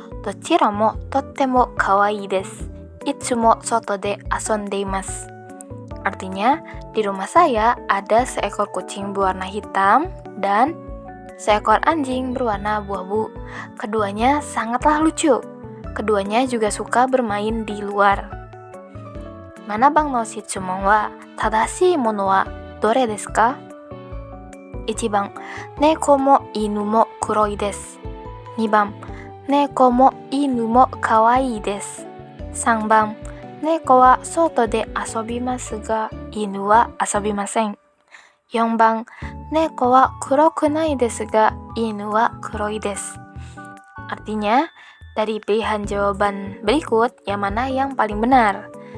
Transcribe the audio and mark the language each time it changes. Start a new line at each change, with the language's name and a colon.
Japanese: Dochira mo tottemo kawaii desu. Itsumo soto de asonde imasu.
Indonesian: Artinya, di rumah saya ada seekor kucing berwarna hitam dan seekor anjing berwarna abu-abu. Keduanya sangatlah lucu. Keduanya juga suka bermain di luar.
Japanese: 7番の質問は、正しいものはどれですか？ 1番、猫も犬も黒いです。 2番、猫も犬も可愛いです。 3番、猫は外で遊びますが、犬は遊びません。 4番、猫は黒くないですが、犬は黒いです。
Indonesian: Artinya, dari pilihan jawaban berikut, yang mana yang paling benar?